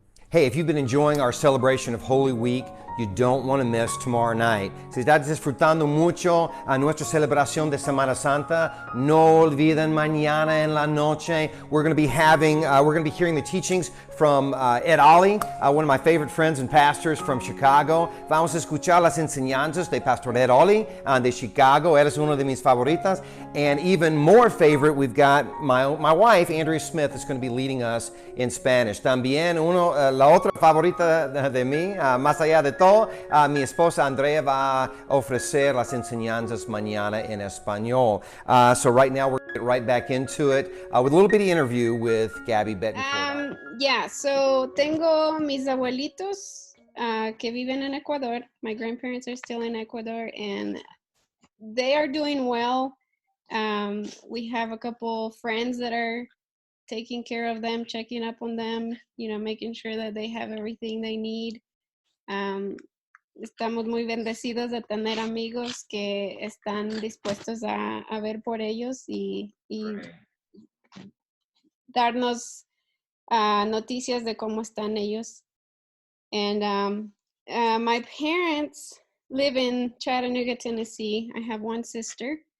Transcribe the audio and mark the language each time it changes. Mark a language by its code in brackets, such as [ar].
[en] Hey, if you've been enjoying our celebration of Holy Week, you don't want to miss tomorrow night. [es] Si estás disfrutando mucho a nuestra celebración de Semana Santa, no olviden mañana en la noche. [en] We're going to be hearing the teachings from Ed Ollie, one of my favorite friends and pastors from Chicago. [es] Vamos a escuchar las enseñanzas de Pastor Ed Ollie de Chicago. Él es uno de mis favoritas. [en] And even more favorite, we've got my wife, Andrea Smith, is going to be leading us in Spanish. [es] También la otra favorita de mí, más allá de todo, mi esposa Andrea va a ofrecer las enseñanzas mañana en español. [en] So right now we're going to get right back into it with a little bitty interview with Gabby Betancourt. [es] Yeah, so tengo mis abuelitos que viven en Ecuador. [en] My grandparents are still in Ecuador and they are doing well. We have a couple friends that are taking care of them, checking up on them, making sure that they have everything they need. [es] Estamos muy bendecidos de tener amigos que están dispuestos a ver por ellos y darnos noticias de cómo están ellos. [en] And my parents live in Chattanooga, Tennessee. I have one sister.